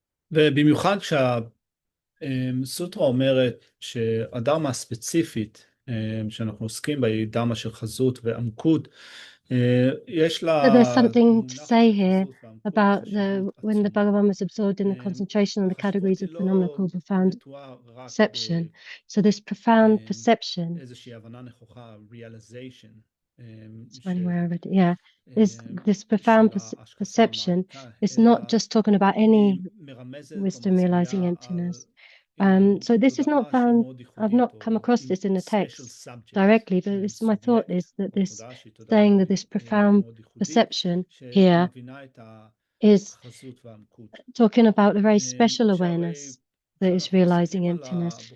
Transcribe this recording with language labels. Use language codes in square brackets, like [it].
[he] ובמיוחד שהסוטרה אומרת שהדרמה הספציפית שאנחנו עוסקים בה היא דרמה של חזות ועמקות, יש לה... [en] So there's something to say here about when the Bhagavan was absorbed in the concentration on the categories of phenomena called profound perception. So this profound perception, [he] איזושהי הבנה נכוחה, realization, [en] it's funny where I read it, yeah, is this profound perception is not just talking about any wisdom realizing emptiness. So this is not found, I've not come across this in the text directly, but my thought is that this saying that this profound perception here is talking about a very special awareness that is realizing emptiness.